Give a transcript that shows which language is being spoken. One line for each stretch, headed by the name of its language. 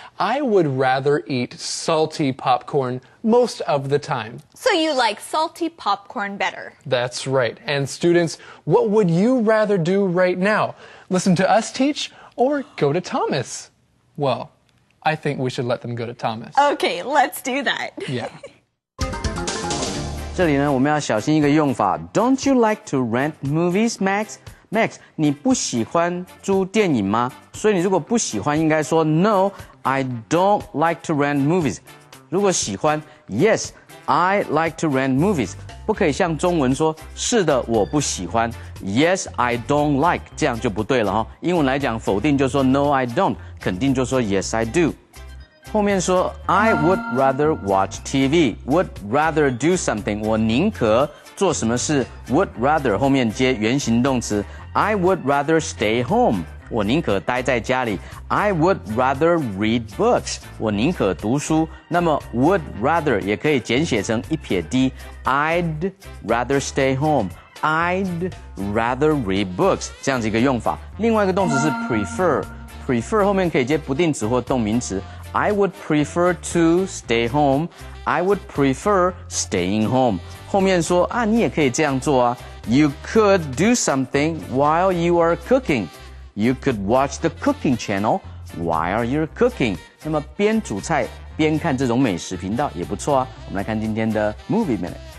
English: I would rather eat salty popcorn most of the time. So you like salty popcorn better? That's right. And students, what would you rather do right now? Listen to us teach or go to Thomas? Well, I think we should let them go to Thomas. Okay, let's do that. Yeah.
Chinese: 这里呢，我们要小心一个用法。
English: Don't you like to rent movies, Max?
Chinese: Max， 你不喜欢租电影吗？所以你如果不喜欢，应该说
English: No, I don't like to rent movies。
Chinese: 如果喜欢
English: Yes, I like to rent movies。
Chinese: 不可以像中文说是的，我不喜欢
English: Yes, I don't like，
Chinese: 这样就不对了哈。英文来讲，否定就说
English: No, I don't，
Chinese: 肯定就说
English: Yes, I do。后面说 I would rather watch TV, would rather do something，
Chinese: 我宁可做什么事
English: would rather 后面接原形动词 I would rather stay home，
Chinese: 我宁可待在家里
English: I would rather read books，
Chinese: 我宁可读书。那么 would rather 也可以简写成一撇 d
English: I'd rather stay home， I'd rather read books，
Chinese: 这样子一个用法。另外一个动词是 prefer， prefer 后面可以接不定词或动名词
English: I would prefer to stay home. I would prefer staying home.
Chinese: 后面说啊，你也可以这样做啊。
English: You could do something while you are cooking. You could watch the cooking channel while you're cooking.
Chinese: 那么边煮菜边看这种美食频道也不错啊。我们来看今天的 Movie Minute.